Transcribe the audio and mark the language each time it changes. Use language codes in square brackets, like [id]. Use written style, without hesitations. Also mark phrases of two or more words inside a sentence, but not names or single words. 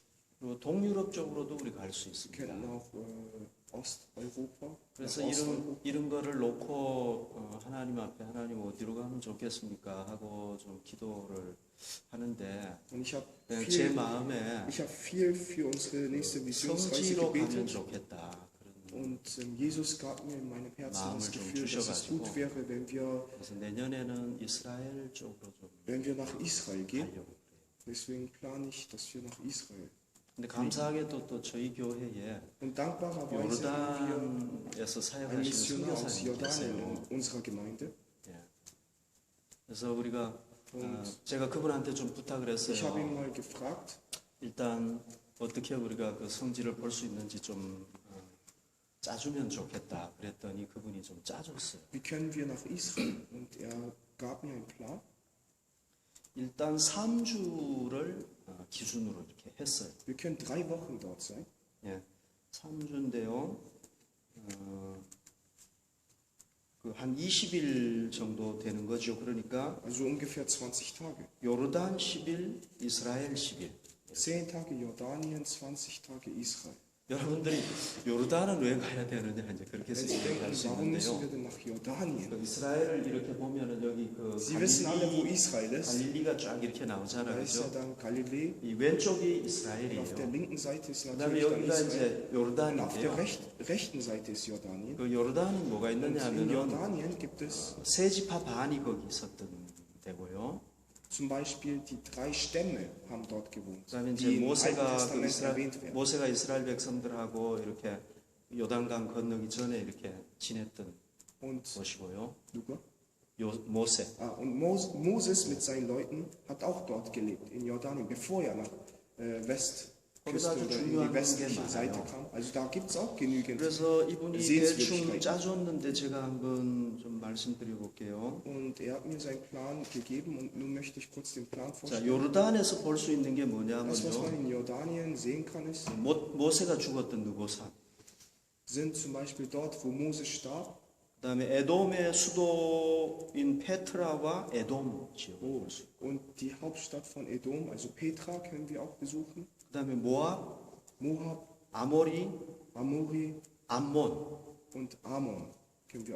[ko] 그리고 동유럽 쪽으로도 우리 갈 수 [de] Wir [ko] 있습니다. [de] könnten auch Osteuropa, [ko] 그래서 [de] nach Osteuropa. [ko] 이런 거를 놓고 하나님 앞에 하나님 어디로 가면 좋겠습니까 하고 좀 기도를 하는데 [de] Und ich habe [ko] 그냥 제 [de] viel, [ko] 마음에 [de] viel für unsere nächste Missionsreise [ko] 성지로 가면 [de] gebetet. [ko] 좋겠다. 그런 [de] Und Jesus gab mir in meinem Herzen [ko] 마음을 [de] das [ko] 좀 [de] Gefühl, dass es gut [ko] 주셔가지고. [de] wäre, [ko] 그래서 내년에는 이스라엘 쪽으로 좀 [de] wenn wir nach Israel gehen. [ko] 가려고 그래요. [de] Deswegen plane ich, dass wir nach Israel. [ko] 근데 감사하게도 또 저희 교회에 [de] Und dankbarerweise haben [ko] 요르단에서 [de] wir einen [ko] 사역하시는 [de] Missionar aus [ko] 선교사님이 [de] Jordanien [ko] 계세요. [de] in unserer Gemeinde. [ko] 예. 그래서 우리가 제가 그분한테 좀 부탁을 [de] Ich habe ihn [ko] 했어요. [de] mal gefragt, [ko] 일단 어떻게 우리가 그 성지를 볼 수 있는지 좀 짜주면 좋겠다. 그랬더니 그분이 좀 짜줬어요. [de] wie können wir nach Israel? Und er gab mir einen Plan. [ko] 일단 3주를 기준으로 이렇게 했어요. [de] Wir können 3 Wochen dort sein. [ko] 예, 3주인데요. 한 20일 정도 되는 거죠. 그러니까 [de] Also ungefähr 20 Tage. [ko] 요르단 10일, 이스라엘 10일. [de] 10 Tage Jordanien, 20 Tage Israel. [ko] 여러분들이 요르단은 왜 가야 되느냐 이제 그렇게 [de] Wenn Sie [ko] 생각할 [de] denken, [ko] 수 [de] warum müssen [ko] 있는데요. [de] wir denn nach Jordanien? [ko] 그 이스라엘을 이렇게 보면은 여기 그 [de] Sie wissen alle, wo Israel ist. [ko] 갈릴리가 쫙 이렇게 나오잖아요. [de] Da ist ja [ko] 그죠? [de] dann Galiläa. [ko] 이 왼쪽이 [de] Und auf der [ko] 이스라엘이에요. [de] linken Seite ist [ko] 그다음에 [de] natürlich dann [ko] 여기가 [de] Israel. [ko] 이제 [de] Und auf der [ko] 요르단인데요. [de] rechten Seite ist Jordanien. [ko] 그 요르단은 뭐가 [de] Und [ko] 있느냐 [de] in [ko] 하면은 [de] Jordanien gibt es [ko] 세 지파 반이 거기 있었던 데고요. [de] zum Beispiel die 3 Stämme haben dort gewohnt, [ko] 그다음에 이제 [de] die im Alten [ko] 모세가 [de] Testament erwähnt werden. [ko] 모세가 이스라엘 백성들하고 이렇게 요단강 건너기 전에 이렇게 지냈던 [de] Und [ko] 곳이고요. [de] Luca? [ko] 모세. [de] Und Moses mit seinen Leuten hat auch dort gelebt, in Jordanien, bevor er nach Westküste [ko] 거기서 아주 [de] oder in [ko] 중요한 [de] die westliche [ko] 게 [de] Seite [ko] 많아요. [de] kam. Also da gibt es auch genügend. [ko] 그래서 이분이 [de] Sehenswürdigkeiten. [ko] 대충 짜줬는데 제가 한번 좀 말씀드려 볼게요. [de] Und er hat mir seinen Plan gegeben und nun möchte ich kurz den Plan [ko] 자, [de] vorstellen. [ko] 요르단에서 볼 수 있는 게 [de] Das, was man [ko] 뭐냐면요. [de] in Jordanien sehen kann, ist, [ko] 모세가 죽었던 그곳산. [de] sind zum Beispiel dort, wo Moses starb. [ko] 그다음에 에돔의 수도인 페트라와 에돔 지역을 볼 수 있고. [de] Und die Hauptstadt von Edom, also Petra, können wir auch besuchen. [ko] 그다음에 모압, [de] Moab, [ko] 아모리, [de] Amori [ko] 암몬. [de] und Ammon können wir auch